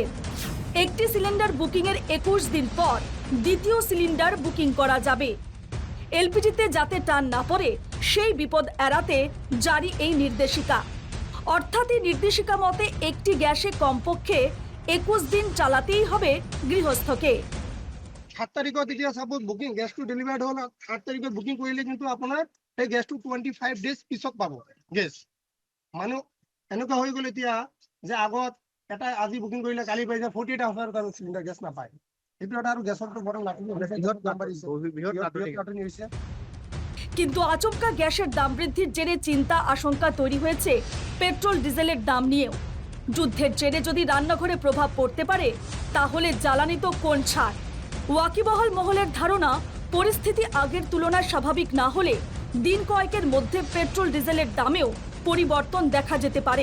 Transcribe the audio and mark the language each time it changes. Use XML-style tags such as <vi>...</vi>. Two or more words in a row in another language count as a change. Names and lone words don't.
<bn>একটি সিলিন্ডার বুকিংয়ের ২১ দিন পর দ্বিতীয় সিলিন্ডার বুকিং করা যাবে। এলপিজিতে যাতে টান না পড়ে সেই বিপদ এড়াতে জারি এই নির্দেশিকা। অর্থাৎ এই নির্দেশিকা মতে একটি গ্যাসে কমপক্ষে ২১ দিন চালাতেই হবে গৃহস্থকে।</bn> <as>৭ তাৰিখত এতিয়া</as> <en>suppose booking</en> <as>গ্যাসটো ডেলিভার্ড হল, ৮ তাৰিখত বুকিং কৰিলে কিন্তু আপোনাৰ এই গ্যাসটো 25 ডেজ পিছত পাব গ্যাস। মানে এনেকুৱা হৈ গ'ল এতিয়া যে আগত এটা আজি বুকিং কৰিলে কালি পাই যায়, 48 আৱাৰৰ কাৰণে চিলিণ্ডাৰ গেছ নাপায়। এইটো এটা আৰু গেছৰটো বড় নাটনি হৈছে।</as> <bn>কিন্তু আচমকা গ্যাসের দাম বৃদ্ধির জেরে চিন্তা আশঙ্কা তৈরি হয়েছে পেট্রোল ডিজেলের দাম নিয়েও। যুদ্ধের জেরে যদি রান্নাঘরে প্রভাব পড়তে পারে, তাহলে জ্বালানি তো কোন ছাড়। ওয়াকিবহাল মহলের ধারণা, পরিস্থিতি আগের তুলনায় স্বাভাবিক না হলে দিন কয়েকের মধ্যে পেট্রোল ডিজেলের দামেও পরিবর্তন দেখা যেতে পারে।</bn>